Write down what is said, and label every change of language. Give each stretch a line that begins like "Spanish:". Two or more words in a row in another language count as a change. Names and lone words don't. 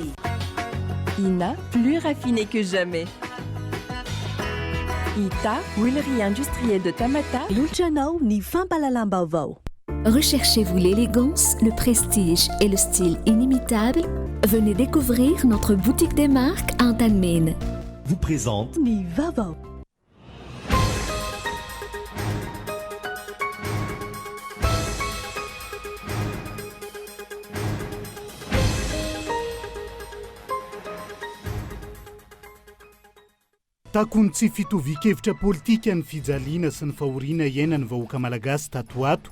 French: Ina, plus raffinée que jamais. Ita, huilerie industrielle de Tamata.
Malagasy: Luciano ni fampalalang Vaovao.
French: Recherchez-vous l'élégance, le prestige et le style inimitable? Venez découvrir notre boutique des marques à Antalmine. Vous présente
Malagasy: Ni Vaovao. Takony tsy fitovi-kevitra politika ny fijaliana sy ny fahoriana iainany vahoaka malagasy tato ato.